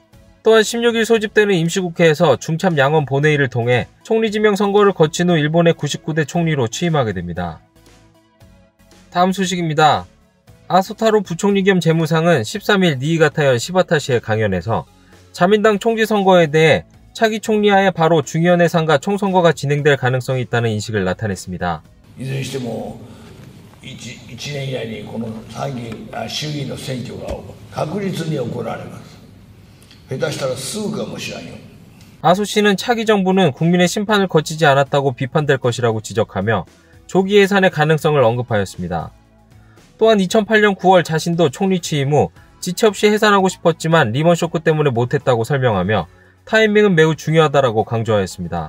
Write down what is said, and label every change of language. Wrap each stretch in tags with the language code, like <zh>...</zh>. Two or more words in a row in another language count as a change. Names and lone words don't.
<ko>또한 16일 소집되는 임시국회에서 중참 양원 본회의를 통해 총리 지명 선거를 거친 후 일본의 99대 총리로 취임하게 됩니다. 다음 소식입니다. 아소타로 부총리 겸 재무상은 13일 니이가타현 시바타시의 강연에서 자민당 총재 선거에 대해 차기 총리하에 바로 중의원회 상가 총선거가 진행될 가능성이 있다는 인식을 나타냈습니다.</ko> <ja>いずれにしても 1年以内にこの衆議院の選挙が確実に行われます。下手したらすぐかもしれんよ。</ja> <ko>아소 씨는 차기 정부는 국민의 심판을 거치지 않았다고 비판될 것이라고 지적하며 조기 예산의 가능성을 언급하였습니다. 또한 2008년 9월 자신도 총리 취임 후 지체 없이 해산하고 싶었지만 리먼 쇼크 때문에 못했다고 설명하며 타이밍은 매우 중요하다라고 강조하였습니다.</ko>